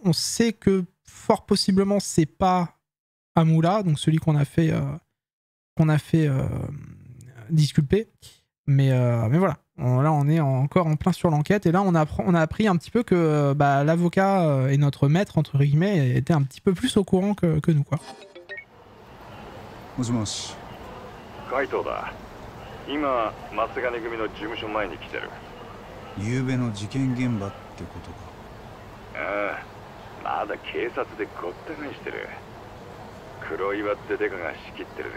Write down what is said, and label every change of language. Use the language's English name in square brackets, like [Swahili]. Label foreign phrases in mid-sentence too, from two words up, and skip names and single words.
[French] On sait que fort possiblement c'est pas Amula, donc celui qu'on a fait disculper. Mais voilà, là on est encore en plein sur l'enquête et là on a appris un petit peu que l'avocat et notre maître entre guillemets étaient un petit peu plus au courant que nous quoi. [Japanese] もしもし。海藤だ。今松金組の事務所前に来てる。昨夜の事件現場ってことか。ああ、まだ警察でごった返してる。黒岩ってデカが仕切ってるぜ。